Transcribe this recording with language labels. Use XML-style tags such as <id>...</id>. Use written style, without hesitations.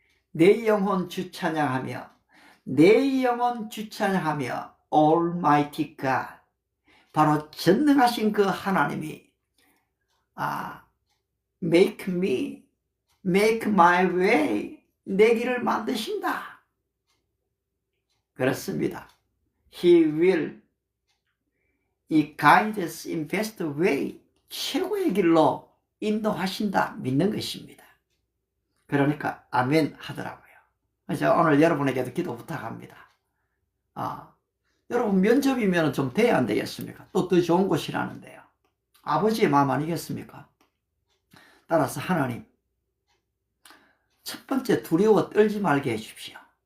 <ko>내 영혼 주찬양하며 내 영혼 주찬양하며</ko> <en>Almighty God,</en> <ko>바로 전능하신 그 하나님이</ko> <en>make me, make my way,</en> <ko>내 길을 만드신다. 그렇습니다.</ko> <en>He will guide us in best way,</en> <ko>최고의 길로 인도하신다 믿는 것입니다. 그러니까 아멘 하더라고요. 그래서 오늘 여러분에게도 기도 부탁합니다. 여러분 면접이면 좀 돼야 안 되겠습니까? 또 더 좋은 곳이라는데요. 아버지의 마음 아니겠습니까? 따라서 하나님, 첫 번째 두려워 떨지 말게 해주십시오.</ko>